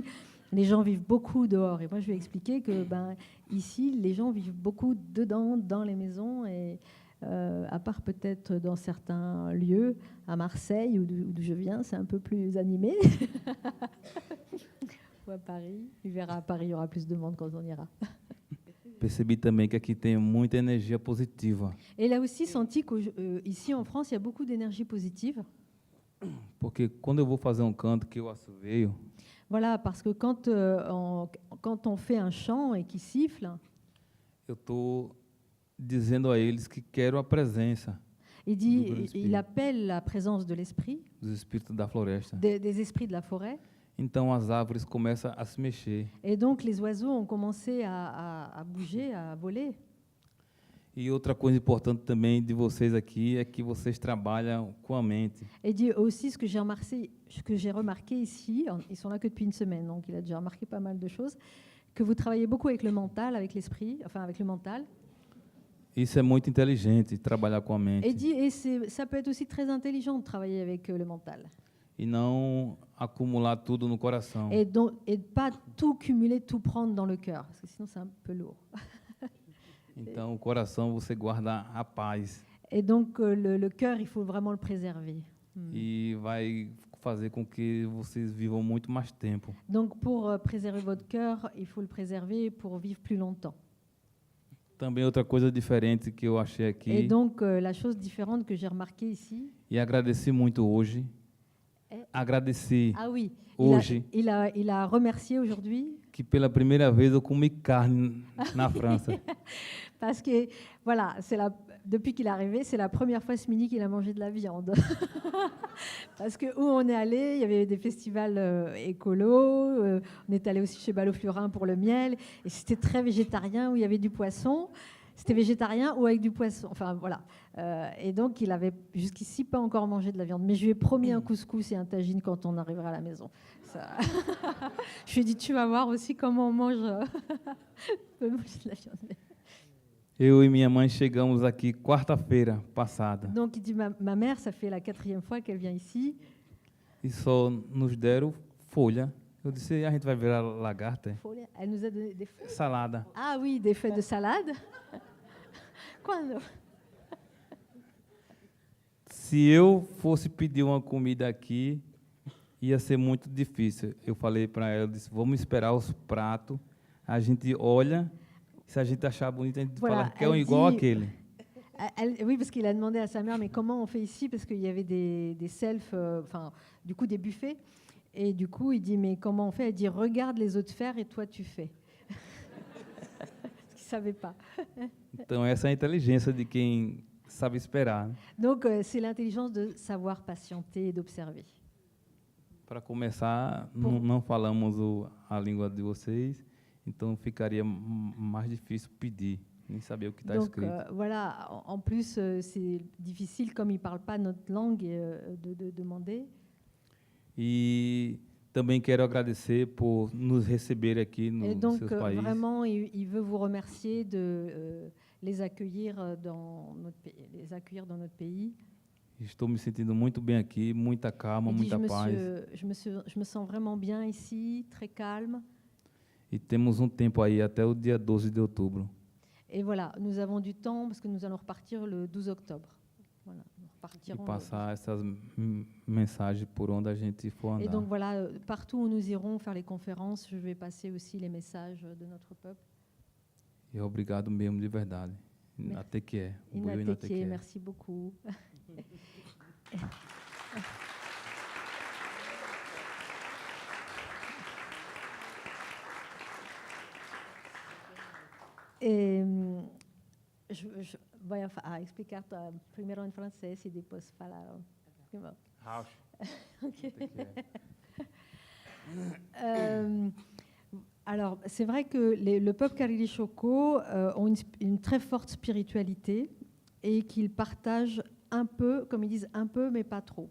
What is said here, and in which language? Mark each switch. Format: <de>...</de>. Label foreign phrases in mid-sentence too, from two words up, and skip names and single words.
<fr>Les gens vivent beaucoup dehors. Et moi, je lui ai expliqué que ici, les gens vivent beaucoup dedans, dans les maisons. Et à part peut-être dans certains lieux, à Marseille, d'où je viens, c'est un peu plus animé. Ou à Paris. Il verra à Paris, il y aura plus de monde quand on ira.</fr> <pt>Percebi também que aqui tem muita energia positiva,</pt> <fr>Et il a aussi senti qu'ici en France, il y a beaucoup d'énergie positive.</fr> <pt>porque quando eu vou fazer um canto que eu assoveio,</pt> <fr>Voilà, parce que quand on fait un chant et qu'il siffle,</fr> <pt>eu estou dizendo a eles que quero a presença</pt> <fr>il appelle la présence de l'esprit,</fr> <pt>dos espíritos da floresta.</pt> <fr>des esprits de la forêt.</fr> <pt>Então as árvores começam a se mexer.</pt> <fr>Et donc les oiseaux ont commencé à bouger, à voler.</fr> <pt>E outra coisa importante também de vocês aqui é que vocês trabalham com a mente.</pt> <fr>Et dit aussi ce que j'ai remarqué ici, ils sont là que depuis une semaine, donc il a déjà remarqué pas mal de choses, que vous travaillez beaucoup avec le mental, avec l'esprit, enfin avec le mental.</fr> <pt>Isso é muito inteligente, trabalhar com a mente.</pt> <fr>Et dit ça peut être aussi très intelligent de travailler avec le mental.</fr> <pt>E não acumular tudo no coração.</pt> <fr>Et de pas tout cumuler, tout prendre dans le cœur, parce que sinon c'est un peu lourd.</fr> <pt>Então, o coração você guarda a paz</pt> <fr>Et donc le cœur, il faut vraiment le préserver.</fr> <pt>e vai fazer com que vocês vivam muito mais tempo.</pt> <fr>Donc pour préserver votre cœur, il faut le préserver pour vivre plus longtemps.</fr> <pt>Também outra coisa diferente que eu achei</pt> <fr>Et</fr> <pt>aqui</pt> <fr>donc la chose différente que j'ai remarquée ici,</fr> <pt>e agradeci muito hoje. Agradeci</pt> <fr>ah oui,</fr> <pt>hoje</pt> <fr>il a remercié aujourd'hui que pela primeira vez eu comi carne na França. parce que voilà, depuis qu'il est arrivé, c'est la première fois ce midi qu'il a mangé de la viande. Parce que où on est allé, il y avait des festivals écolos, on est allé aussi chez Ballot-Flurin pour le miel, et c'était très végétarien où il y avait du poisson. C'était végétarien ou avec du poisson. Enfin voilà. Et donc il avait jusqu'ici pas encore mangé de la viande, mais je lui ai promis un couscous et un tagine quand on arrivera à la maison. Ça... je lui ai dit tu vas voir aussi comment on mange, peut manger de la viande.</fr> <pt>Eu e minha mãe chegamos aqui quarta-feira passada</pt> <fr>Donc il dit ma mère, ça fait la 4e fois qu'elle vient ici.</fr> <pt>e só nos deram folha. Eu disse, a gente vai virar lagarta?</pt> <fr>Elle nous a donné des feuilles.</fr> <pt>Salada.</pt> <fr>Ah oui, des feuilles de salade.</fr> <pt>Quando? Se eu fosse pedir uma comida aqui, ia ser muito difícil. Eu falei para ela, eu disse, vamos esperar os pratos, a gente olha, se a gente achar bonito, a gente</pt> <fr>Voilà,</fr> <pt>fala que é um</pt> <fr>elle</fr> <pt>igual</pt> <fr>dit-</fr> <pt>àquele.</pt> <fr>Oui, parce qu'il a demandé à sa mère, mais comment on fait ici? Parce qu'il y avait des selfs, enfin, du coup, des buffets. Et du coup, il dit, mais comment on fait? Elle dit, regarde les autres faire et toi, tu fais. Parce qu'il ne savait pas.</fr> <pt>Então, essa é a inteligência de quem sabe esperar. Né?</pt> <fr>Donc, c'est l'intelligence de savoir patienter et d'observer.</fr> <pt>Para começar, Bom. não falamos a língua de vocês, então ficaria mais difícil pedir, nem saber o que está</pt> <fr>Donc,</fr> <pt>escrito.</pt> <fr>voilà, en plus, c'est difficile, comme ils ne parlent pas notre langue, de demander.</fr> <pt>E também quero agradecer por nos receber aqui</pt> <fr>Et</fr> <pt>nos</pt> <fr>donc,</fr> <pt>seus países.</pt> <fr>vraiment, il veut vous remercier de les accueillir dans notre pays.</fr> <pt>Estou me sentindo muito bem aqui, muita calma,</pt> <fr>Il dit,</fr> <pt>muita paz.</pt> <fr>je me sens vraiment bien ici, très calme.</fr> <pt>E temos tempo aí até o dia 12 de outubro.</pt> <fr>Et voilà, nous avons du temps parce que nous allons repartir le 12 octobre. Voilà, nous</fr> <pt>E</pt> <fr>repartirons</fr> <pt>passar essas mensagens por onde a gente for</pt> <fr>Et</fr> <pt>andar.</pt> <fr>donc voilà, partout où nous irons faire les conférences, je vais passer aussi les messages de notre peuple.</fr> <pt>E obrigado mesmo de verdade. Inatequie. Buiu</pt> <fr>Inatequie, merci beaucoup.</fr> <pt>Voy a explicar primeiro em francês e depois falar. Rauch. Ok.</pt> <fr>Alors, c'est vrai que le peuple Karili Shoko ont une très forte spiritualité et qu'ils partagent un peu, comme ils disent, un peu, mais pas trop.</fr>